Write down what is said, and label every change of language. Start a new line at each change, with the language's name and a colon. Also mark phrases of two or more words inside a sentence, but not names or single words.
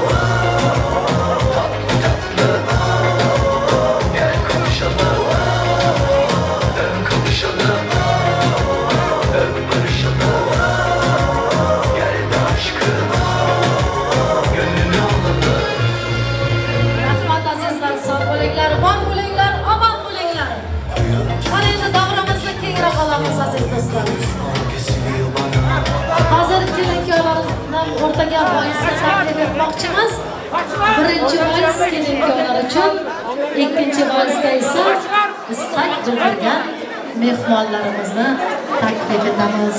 Turkish: Tatlı tatlı gel konuşalım. Dön konuşalım, hep barışalım. Gel aşkım gönlünü alalım.
Uzbek: Rahmat azizlar, sog' bo'linglar, bor bo'linglar, omon bo'linglar. Mana endi davramizga kengroq olamiz aziz do'stlar. Hozir keling-kuyovlardan o'rtaga voisni taklif etmoqchimiz. Birinchi vois kelin-kuyovlar uchun, ikkinchi voisda esa istak bildirgan mehmonlarimizni taklif etamiz.